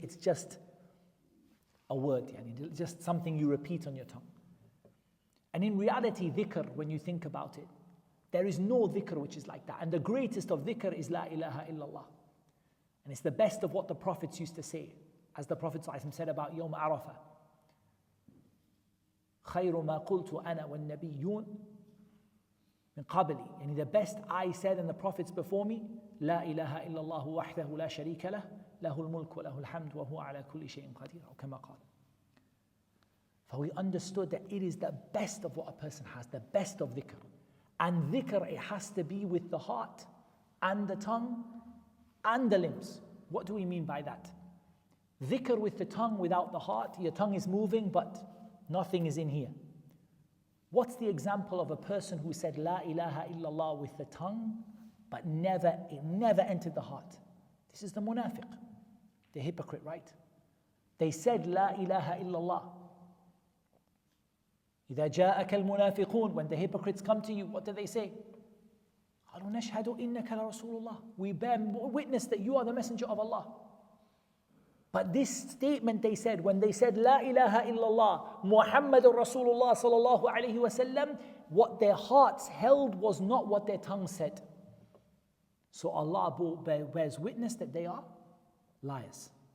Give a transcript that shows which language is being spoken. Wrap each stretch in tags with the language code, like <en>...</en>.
<en>It's just a word, just something you repeat on your tongue. And in reality, dhikr, when you think about it, there is no dhikr which is like that. And the greatest of dhikr is La ilaha illallah. And it's the best of what the prophets used to say. As the Prophet ﷺ said about Yawm Arafah,</en> <ar>خَيْرُ مَا قُلْتُ أَنَا وَالنَّبِيُّونَ من قبلي.</ar> <en>And the best I said and the prophets before me,</en> <ar>لا إله إلا الله وحده لا شريك له له الملك وله الحمد وهو على كل شيء قدير أو كما قال.</ar> <en>For we understood that it is the best of what a person has, the best of dhikr. And dhikr, it has to be with the heart and the tongue and the limbs. What do we mean by that? Dhikr with the tongue without the heart, your tongue is moving but nothing is in here. What's the example of a person who said La ilaha illallah with the tongue but it never entered the heart? This is the munafiq, the hypocrite, right? They said La ilaha illallah.</en> <ar>إذا جاءك المنافقون,</ar> <en>when the hypocrites come to you, what do they say?</en> <ar>قالوا نشهد إنك لرسول الله.</ar> <en>We bear witness that you are the messenger of Allah. But this statement they said, when they said La ilaha illallah Muhammadur Rasulullah sallallahu alayhi wasallam, what their hearts held was not what their tongue said. So Allah bears witness that they are liars.</en>